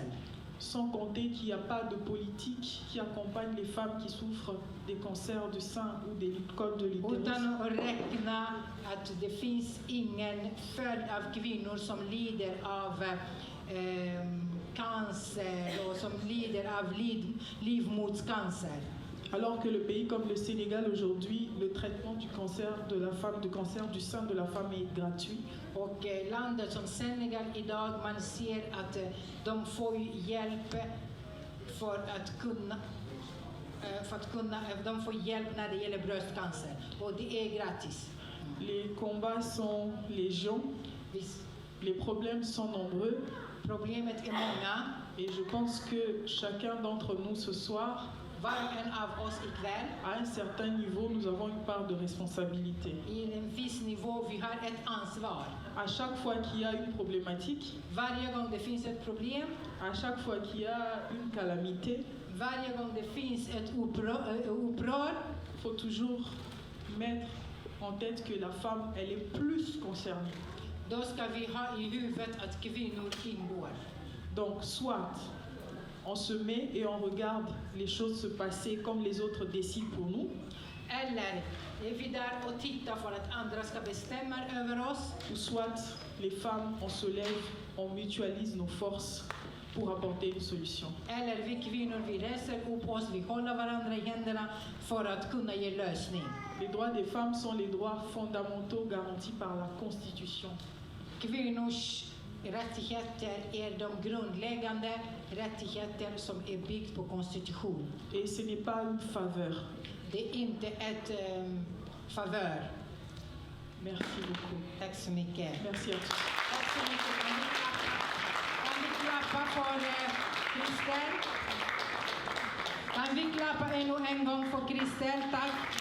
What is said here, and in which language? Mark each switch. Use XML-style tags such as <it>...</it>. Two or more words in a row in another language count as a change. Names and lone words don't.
<fr>Sans compter qu'il n'y a pas de politique qui accompagne les femmes qui souffrent des cancers du sein ou des cols de l'utérus.</fr> <sv>Utan att räkna att det finns ingen följd av kvinnor som lider av cancer och som lider av livmoderscancer.</sv> <fr>Alors que le pays comme le Sénégal aujourd'hui, le traitement du cancer de la femme, du cancer du sein de la femme est gratuit.</fr> <sv>Och landet som Senegal idag, man ser att de får hjälp de får hjälp när det gäller bröstcancer och det är gratis.</sv> <fr>Les combats sont légion. Les problèmes sont nombreux</fr> <sv>Problemet är många.</sv> <fr>et je pense que chacun d'entre nous ce soir,</fr> <sv>Var och en av oss ikväll,</sv> <fr>à un certain niveau, nous avons une part de responsabilité.</fr> <sv>i en viss nivå, vi har ett ansvar.</sv> <fr>À chaque fois qu'il y a une problématique,</fr> <sv>Varje gång det finns ett problem,</sv> <fr>à chaque fois qu'il y a une calamité,</fr> <sv>varje gång det finns ett uppror,</sv> <fr>il faut toujours mettre en tête que la femme, elle est plus concernée.</fr> <sv>då ska vi ha i huvudet att kvinnor ingår.</sv> <fr>Donc, soit on se met et on regarde les choses se passer comme les autres décident pour nous,</fr> <sv>Eller är vi där och tittar för att andra ska bestämma över oss,</sv> <fr>ou soit les femmes, on se lève, on mutualise nos forces pour apporter une solution.</fr> <sv>eller vi kvinnor, vi reser upp oss, vi håller varandra i händerna för att kunna ge lösning.</sv> <fr>Les droits des femmes sont les droits fondamentaux garantis par la Constitution.</fr> <sv>Kvinnors rättigheter är de grundläggande rättigheter som är byggt på konstitution.</sv> <fr>Et ce n'est pas une faveur.</fr> <sv>Det är inte ett favör.</sv> <fr>Merci beaucoup.</fr> <sv>Tack så mycket.</sv> <fr>Merci à tous.</fr> <sv>Tack så mycket. Kan vi klappa för Kristel? Kan vi klappa ännu en gång för Kristel? Tack.</sv>